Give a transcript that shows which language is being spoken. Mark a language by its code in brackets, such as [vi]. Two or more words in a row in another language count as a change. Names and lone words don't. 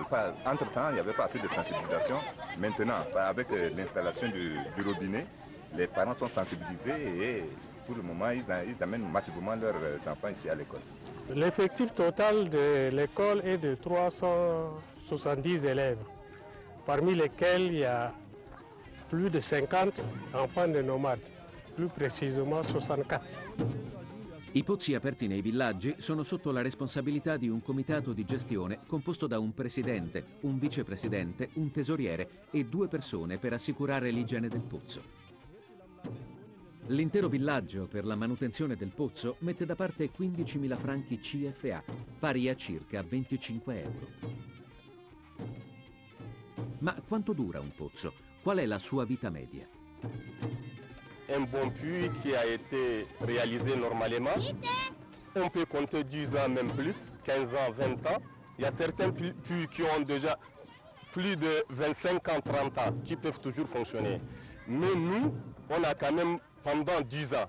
[fr] Entre-temps, il n'y avait pas assez de sensibilisation. Maintenant, avec l'installation du robinet, les parents sont sensibilisés et pour le moment, ils amènent massivement leurs enfants ici à l'école. L'effectif total de l'école est de 370 élèves, parmi lesquels il y a plus de 50 enfants de nomades, plus précisément 64. [it] I pozzi aperti nei villaggi sono sotto la responsabilità di un comitato di gestione composto da un presidente, un vicepresidente, un tesoriere e 2 persone per assicurare l'igiene del pozzo. L'intero villaggio per la manutenzione del pozzo mette da parte 15.000 franchi CFA, pari a circa 25 euro. Ma quanto dura un pozzo? Qual è la sua vita media? [fr] Un bon puits qui a été réalisé normalement, on peut compter 10 ans, même plus, 15 ans, 20 ans. Il y a certains puits qui ont déjà plus de 25 ans, 30 ans, qui peuvent toujours fonctionner. Mais nous, on a quand même pendant 10 ans.